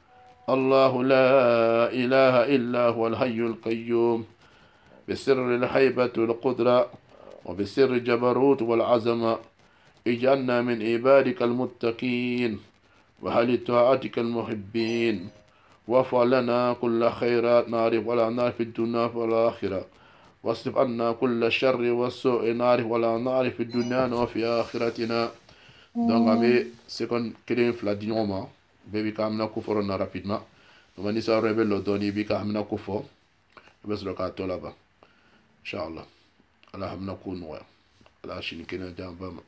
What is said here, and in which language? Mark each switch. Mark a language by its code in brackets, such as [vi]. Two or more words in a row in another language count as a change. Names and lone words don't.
[ar] الله لا إله إلا هو الحي القيوم، بسر الهيبة والقدرة وبسر الجبروت والعظمة، اجعلنا من عبادك المتقين وهل طاعتك المحبين، وافعل لنا كل خيرات نعرف ولا نعرف في الدنيا والآخرة، واصرف عنا كل شر والسوء نعرف ولا نعرف في الدنيا وفي آخرتنا. [bm] Donc abe second kelen fila di ɲɔgɔn ma, bɛɛ b'i ka amina ko fɔlɔ na rapidement. Donc ni sa rebelle lo dɔɔni i b'i ka amina ko fɔ, i bɛ sɔrɔ k'a tɔ laban. Inshallah. ala hamina ko nɔgɔya, ala sini kɛnɛ jan ba ma.